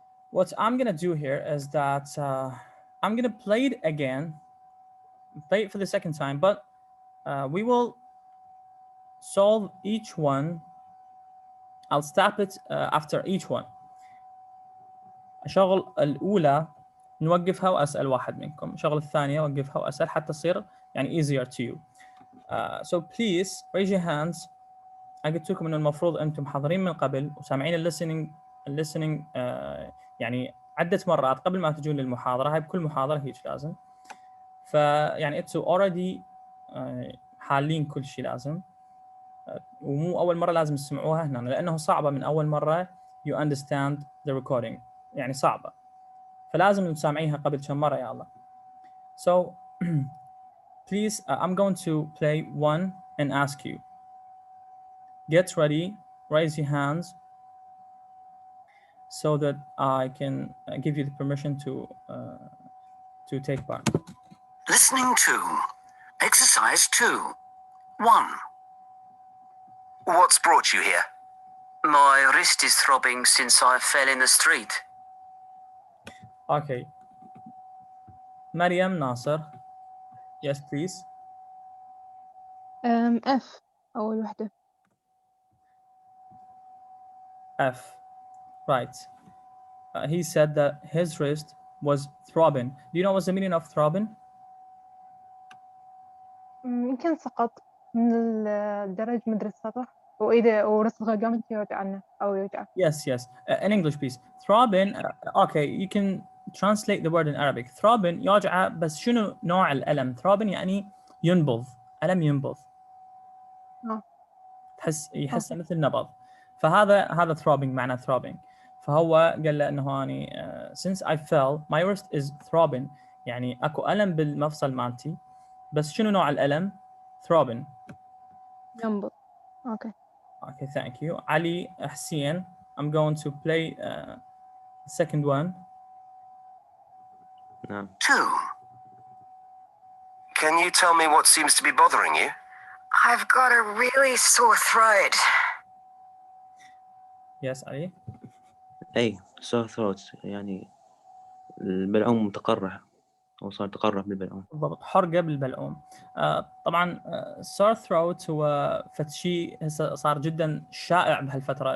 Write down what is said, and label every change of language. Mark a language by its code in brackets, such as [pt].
[en] What I'm gonna do here is that I'm gonna play it again, play it for the second time, but we will solve each one. I'll stop it after each one. [ar] شغل الأولى نوقفها وأسأل واحد منكم، شغل الثانية وقفها وأسأل حتى تصير يعني [en] easier to you. So please raise your hands. [ar] أنا قلت لكم إنه المفروض أنتم حاضرين من قبل وسامعين الليسننج يعني عدة مرات قبل ما تجون للمحاضرة. هاي بكل محاضرة هيك لازم. فيعني أنتم already حالين كل شيء لازم. ومو أول مرة لازم تسمعوها هنا لأنه صعبة من أول مرة [en] you understand the recording. [ar] يعني صعبة. فلازم تسامعيها قبل كم مرة يا الله. [en] So please, I'm going to play one and ask you. Get ready, raise your hands so that I can give you the permission to take part. Listening to exercise 2. 1. What's brought you here? My wrist is throbbing since I fell in the street. Okay. Mariam Nasser. Yes, please. [ar] F أول وحدة. [en] F. Right. He said that his wrist was throbbing. Do you know what's the meaning of throbbing? [ar] يمكن سقط من الدرج مدري السطح وإذا ورسغة قامت يوجعنا أو يوجع. [en] Yes, yes. In English, please. Throbbing. Okay, you can translate the word in Arabic. [ar] Throbbing يوجع بس شنو نوع الألم؟ Throbbing يعني ينبض. ألم ينبض. يحس مثل نبض. فهذا throbbing معنى throbbing. فهو قال له إنه أني [en] since I fell my wrist is throbbing [ar] يعني أكو ألم بالمفصل مالتي بس شنو نوع الألم؟ throbbing. ينبض. [en] Okay. Okay, thank you. Ali Hussein, I'm going to play the second one. [ar] نعم. [en] 2. Can you tell me what seems to be bothering you? I've got a really sore throat. Yes, Ali. [ar] أي sore throat يعني البلعوم متقرح أو صار تقرح بالبلعوم. بالضبط حرقة بالبلعوم. طبعا sore throat هو شيء هسه صار جدا شائع بهالفترة.